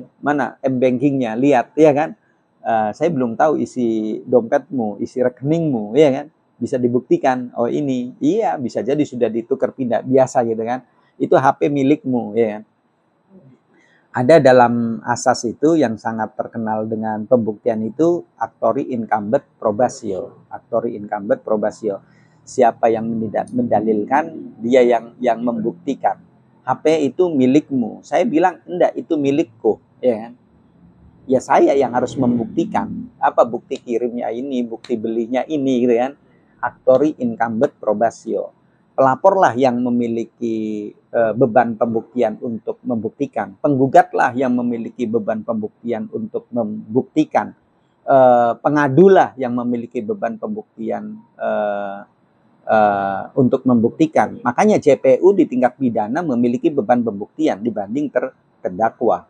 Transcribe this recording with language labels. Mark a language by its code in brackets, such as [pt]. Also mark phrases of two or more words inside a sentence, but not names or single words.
[id] Mana m-bankingnya, lihat, ya kan? Saya belum tahu isi dompetmu, isi rekeningmu, ya kan? Bisa dibuktikan, oh ini, iya bisa jadi sudah ditukar pindah, biasa gitu kan? Itu HP milikmu, ya kan? Ada dalam asas itu yang sangat terkenal dengan pembuktian itu [la] actori incumbet probatio. Actori incumbet probatio. [id] Siapa yang mendalilkan, dia yang membuktikan. HP itu milikmu. Saya bilang enggak, itu milikku, ya kan? Ya saya yang harus membuktikan. Apa bukti kirimnya ini, bukti belinya ini, gitu kan? [la] Actori incumbet probatio. [id] Pelaporlah yang memiliki beban pembuktian untuk membuktikan. Penggugatlah yang memiliki beban pembuktian untuk membuktikan. Pengadulah yang memiliki beban pembuktian untuk membuktikan. Makanya JPU di tingkat pidana memiliki beban pembuktian dibanding terdakwa.